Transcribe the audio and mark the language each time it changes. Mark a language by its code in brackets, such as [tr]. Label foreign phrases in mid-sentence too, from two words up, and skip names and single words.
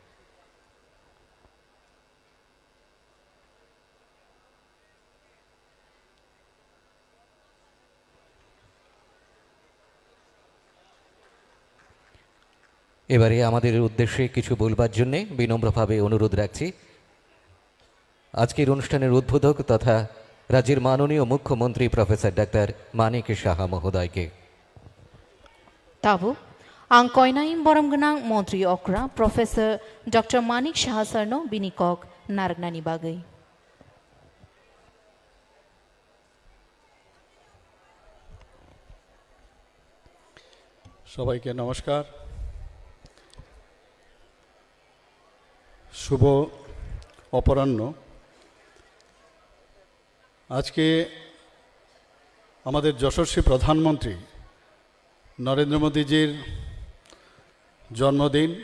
[bn] এবারে আমাদের উদ্দেশ্যে কিছু বলবার জন্যে বিনম্রভাবে অনুরোধ রাখছি আজকের অনুষ্ঠানের উদ্বোধক তথা রাজ্যের মাননীয় মুখ্যমন্ত্রী প্রফেসর ডাক্তার মানিক সাহা মহোদয়কে। [trp] Tabu, ang koinaim boram genang Montri Okra, Professor Dr. Manik Saha Sarno Binikok Naragnani Bagai. [bn] সবাইকে নমস্কার। শুভ অপরাহ্ন। আজকে আমাদের যশস্বী প্রধানমন্ত্রী নরেন্দ্র মোদীজির জন্মদিন।